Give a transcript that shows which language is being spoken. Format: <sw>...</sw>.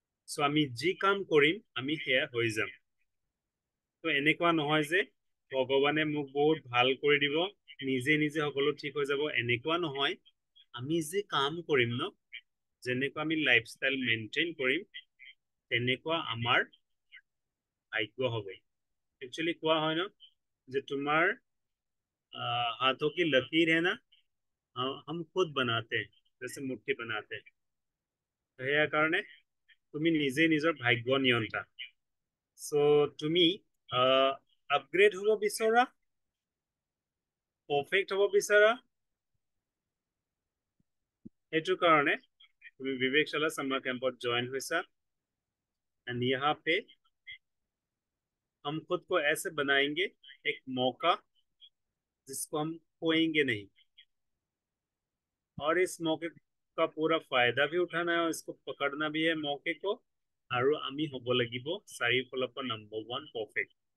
<as>চ' আমি যি কাম কৰিম আমি সেয়া হৈ যাম। তো এনেকুৱা নহয় যে ভগৱানে মোক বহুত ভাল কৰি দিব, নিজে নিজে সকলো ঠিক হৈ যাব, এনেকুৱা নহয়। আমি যে কাম কৰিম ন, যেনেকুৱা আমি লাইফষ্টাইল মেইনটেইন কৰিম, তেনেকুৱা আমাৰ ভাগ্য হ'ব। একচুৱেলি কোৱা হয় ন যে তোমাৰ</as> <hi>हाथों की लकीर है ना, हम खुद बनाते हैं, जैसे मुट्ठी बनाते हैं।</hi> <as>সেয়াৰ কাৰণে তুমি নিজে নিজৰ ভাগ্য নিয়ন্তা। চ' তুমি আপগ্ৰেড হ'ব বিচৰা, পাৰফেক্ট হ'ব বিচৰা, সেইটো কাৰণে তুমি विवेकशाला समर कैंपत</as> <hi>जॉइन हुआ। एंड यहाँ पे हम खुद को ऐसे बनाएंगे एक मौका जिसको हम खोएंगे नहीं, और इस मौके का पूरा फायदा भी उठाना है और इसको पकड़ना भी है मौके को,</hi> <as>আৰু আমি হ'ব লাগিব চাৰিওফালৰ পৰা নম্বৰ 1 পাৰফেক্ট।</as>